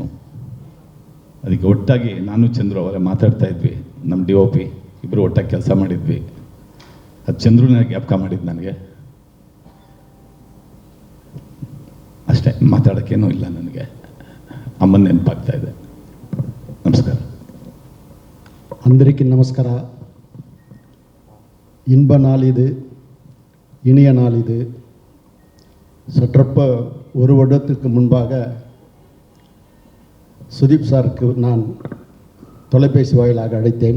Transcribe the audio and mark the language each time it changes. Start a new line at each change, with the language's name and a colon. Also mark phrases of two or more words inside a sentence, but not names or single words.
Kannada: ಅದಕ್ಕೆ ಒಟ್ಟಾಗಿ ನಾನು ಚಂದ್ರು ಅವರೇ ಮಾತಾಡ್ತಾ ಇದ್ವಿ. ನಮ್ಮ DOP ಇಬ್ಬರು ಒಟ್ಟಾಗಿ ಕೆಲಸ ಮಾಡಿದ್ವಿ. ಅದು ಚಂದ್ರನ ಜ್ಞಾಪಕ ಮಾಡಿದ್ದು ನನಗೆ. ಅಷ್ಟೇ, ಮಾತಾಡೋಕ್ಕೇನೂ ಇಲ್ಲ ನನಗೆ. ಅಮ್ಮನ ನೆನಪಾಗ್ತಾ ಇದೆ. ನಮಸ್ಕಾರ.
Tamil: అందరికీ நமஸ்கார. இன்ப நாள் இது, இனிய நாள் இது. சற்றப்ப 1 வருடத்துக்கு முன்பாக சுதீப் சாருக்கு நான் தொலைபேசி வாயிலாக அழைத்தேன்.